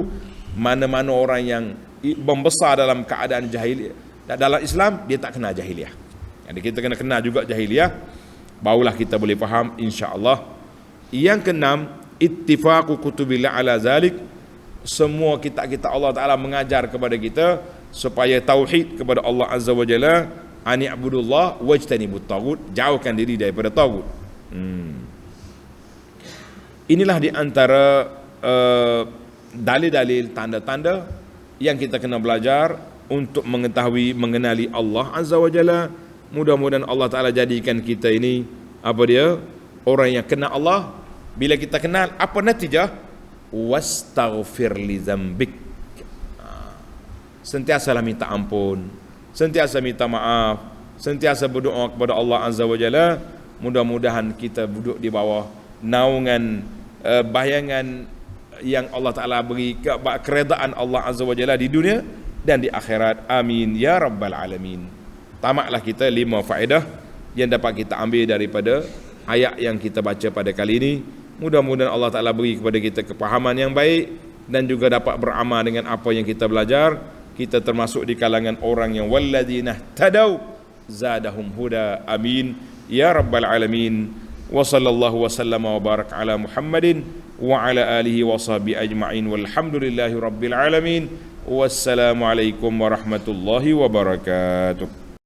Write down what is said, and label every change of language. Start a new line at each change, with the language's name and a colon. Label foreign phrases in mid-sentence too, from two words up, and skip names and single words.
Malay: Mana-mana orang yang membesar dalam keadaan jahiliyah, dalam Islam dia tak kenal jahiliyah. Jadi kita kena kenal juga jahiliyah, barulah kita boleh faham
Arabic: إن شاء الله. Yang keenam, اتفاق كتب الله على ذلك.
Malay: Semua kitab-kitab
Arabic: الله تعالى
Malay: mengajar kepada kita supaya tauhid kepada
Arabic: الله عز وجل, أن اعبدوا الله واجتنبوا الطاغوت,
Malay: jauhkan diri daripada taghut. Inilah di antara dalil-dalil, tanda-tanda yang kita kena belajar untuk mengetahui, mengenali
Arabic: الله عز وجل.
Malay: Mudah-mudahan
Arabic: الله تعالى
Malay: jadikan kita ini apa dia, orang yang kenal Allah. Bila kita kenal, apa natijah?
Arabic: واستغفر لذنبك.
Malay: Sentiasalah minta ampun, sentiasa minta maaf, sentiasa berdoa kepada
Arabic: الله عز وجل.
Malay: Mudah-mudahan kita duduk di bawah naungan bayangan yang
Arabic: الله تعالى
Malay: beri, keredaan
Arabic: الله عز وجل
Malay: di dunia dan di akhirat.
Arabic: آمين يا رب العالمين.
Malay: Tamatlah kita 5 faedah yang dapat kita ambil daripada ayat yang kita baca pada kali ini. Mudah-mudahan
Arabic: الله تعالى
Malay: beri kepada kita kepahaman yang baik dan juga dapat beramal dengan apa yang kita belajar. Kita termasuk di kalangan orang yang
Arabic: والذين اهتدوا زادهم هدى. آمين يا رب العالمين وصلى الله وسلم وبارك على محمد وعلى آله وصحبه أجمعين والحمد لله رب العالمين. والسلام عليكم ورحمة الله وبركاته.